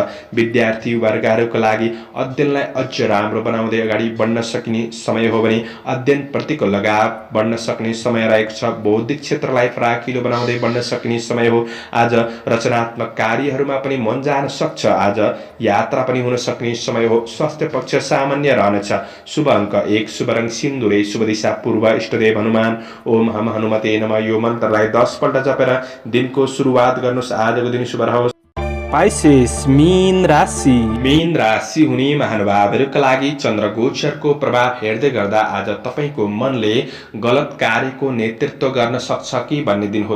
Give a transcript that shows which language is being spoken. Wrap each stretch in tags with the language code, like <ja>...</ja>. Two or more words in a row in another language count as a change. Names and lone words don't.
<ne>विद्यार्थी वर्गहरूका लागि अध्ययनलाई अझ राम्रो बनाउँदै अगाडि बढ्न सकिने समय हो भने अध्ययनप्रतिको लगाव बढ्न सक्ने समय रहेको छ। बौद्धिक क्षेत्रलाई फराकिलो बनाउँदै बढ्न सकिने समय हो। आज रचनात्मक कार्यहरूमा पनि मन जान सक्छ। आज यात्रा पनि हुन सक्ने समय हो। स्वास्थ्य पक्ष सामान्य रहनेछ। शुभ अङ्क 1, शुभ रङ सिन्दुरे, शुभ दिशा पूर्व, इष्टदेव हनुमान</ne> <sa>ओम हम हनुमते नमः।</sa> <ne>यो मन्त्रलाई 10 पल्ट जपेर दिनको सुरुवात गर्नुहोस्। आजको दिन शुभ रहोस्। पाइसेस मीन राशि। मीन राशि हुने महानुभावहरूका लागि चन्द्र गोचरको प्रभाव हेर्दै गर्दा आज तपाईँको मनले गलत कार्यको नेतृत्व गर्न सक्छ कि भन्ने दिन हो।</ne>